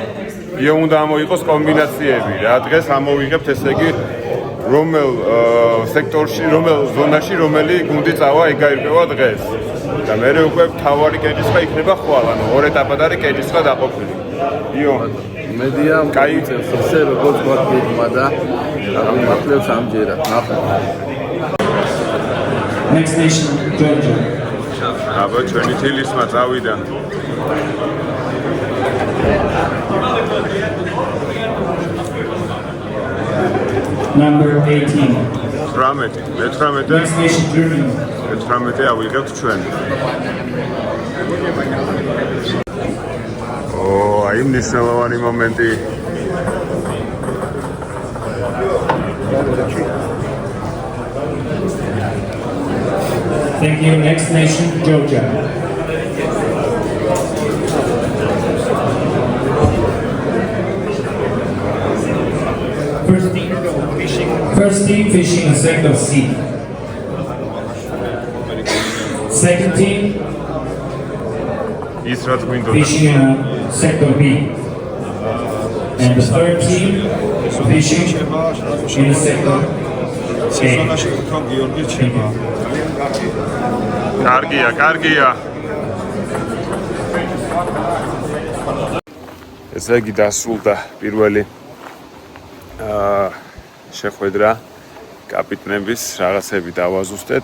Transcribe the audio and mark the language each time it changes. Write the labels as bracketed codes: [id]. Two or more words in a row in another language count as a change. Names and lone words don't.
[ka] გიო უნდა ამოიღოს კომბინაციები რა. დღეს ამოვიღებთ ესე იგი რომელ სექტორში, რომელ ზონაში რომელი გუნდი წავა, ეგ გაირკვევა დღეს. და მე უკვე თავარი კენჭისყრა იქნება ხვალ, ანუ ორ ეტაპად არის კენჭისყრა დაყოფილი. იო, მედია კაი ესე როგორც გვაქვს და მართლებს ამჯერად ნახოთ. [en] Next nation, Georgia. [ka] აბა ჩვენი თილისმა წავიდა. [en] Number 18. 18 Next nation, Germany. [ka] 18 ავიღებთ ჩვენ. აი მნიშვნელოვანი მომენტი. [en] Thank you. Next nation, Georgia. First team fishing in sector C. Second team [ka] ის რაც გვინდოდა. [en] fishing in sector B. And the third team fishing in sector A. [ka] კარგია. ესე იგი დასრულდა პირველი შეხვედრა კაპიტნების რაღაცები დავაზუსტეთ.